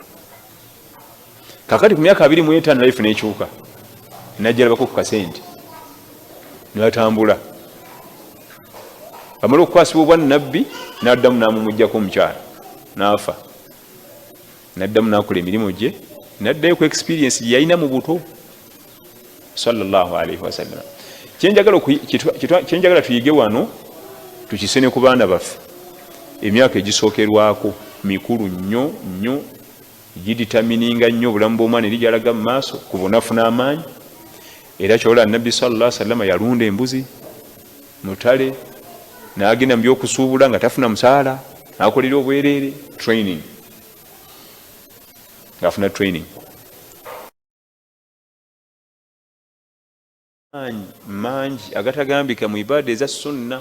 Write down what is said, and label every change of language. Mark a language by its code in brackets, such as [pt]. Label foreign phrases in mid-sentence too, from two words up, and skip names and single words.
[lg] Kakati ku myaka 25 life n'ekyuka najjala bako ku kasente ne batambula. Amala okukwasibwa obwannabbi n'addamu n'amumuggyako omukyala n'afa. N'addamu n'akola emirimu gye n'addayo ku experience gye yalina mu buto [ar] صلى الله عليه وسلم. [lg] Kyenjagala tuyige wano tukisene ku baana baffe emyaka egisookerwako mikulu nnyo nnyo giditamininga nnyo obulamu bw'omwana eri gyalaga mu maaso ku bunafu n'amaanyi. Era kyola nabbi [ar] صلى الله عليه وسلم [lg] yalunda embuzi mutale n'agenda mu by'okusuubula nga tafuna musaala n'akolera obwereere training ng'afuna training mangi agatagambika mu ibaada eza sunna.